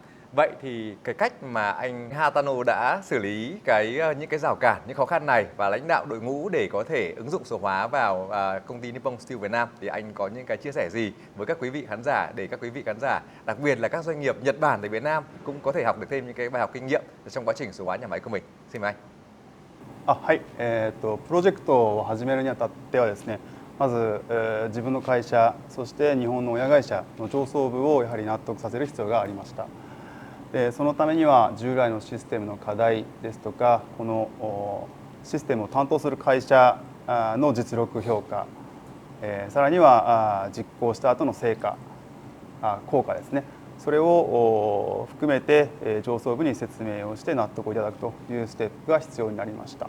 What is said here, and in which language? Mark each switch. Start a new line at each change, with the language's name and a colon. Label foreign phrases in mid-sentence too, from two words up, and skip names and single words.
Vietnamese: Vậy thì cái cách mà anh Hatano đã xử lý những cái rào cản, những khó khăn này và lãnh đạo đội ngũ để có thể ứng dụng số hóa vào công ty Nippon Steel Việt Nam thì anh có những cái chia sẻ gì với các quý vị khán giả để các quý vị khán giả, đặc biệt là các doanh nghiệp Nhật Bản tại Việt Nam cũng có thể học được thêm những cái bài học kinh nghiệm trong quá trình số hóa nhà máy của mình. Xin mời anh.
Japanese: はい、プロジェクトを始めるにあたってはですね、まず、自分の会社、そして日本の親会社の上層部をやはり納得させる必要がありました。でそのためには従来のシステムの課題ですとか、このシステムを担当する会社の実力評価、さらには実行した後の成果、効果ですね、それを含めて上層部に説明をして納得をいただくというステップが必要になりました。